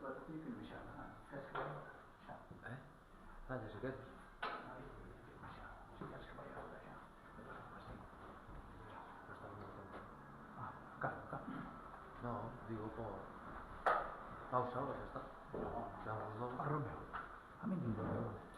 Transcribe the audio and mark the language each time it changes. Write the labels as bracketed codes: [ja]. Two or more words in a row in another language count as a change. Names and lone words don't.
[ar] يمكن مشى كاس كبير مشى هذا شكل مشى كاس كبير ولا شيء [es] no, digo por pausa ahora, ya está. Ya vamos dos. [ar] الربع هم يجيبوا